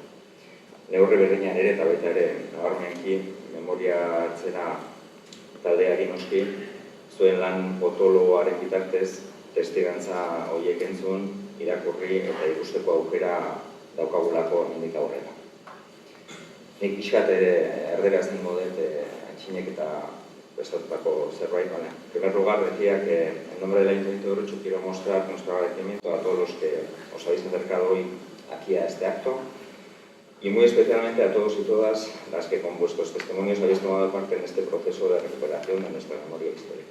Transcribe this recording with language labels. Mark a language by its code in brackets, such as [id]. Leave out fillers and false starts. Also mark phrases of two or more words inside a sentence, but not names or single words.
[eu] Neurri berdinean ere eta baita ere nabarmenki memoria hartzera taldeari noski zuen lan potoloaren bitartez testigantza horiek entzun, irakurri eta ikusteko aukera daukagulako hemendik aurrera. Nik pixkat ere erderaz ningo dut Antxinek eta prestatutako zerbait. [es] En primer lugar, decía que en nombre del Ayuntamiento de Urretxu quiero mostrar nuestro agradecimiento a todos los que os habéis acercado hoy aquí a este acto y muy especialmente a todos y todas las que con vuestros testimonios habéis tomado parte en este proceso de recuperación de nuestra memoria histórica.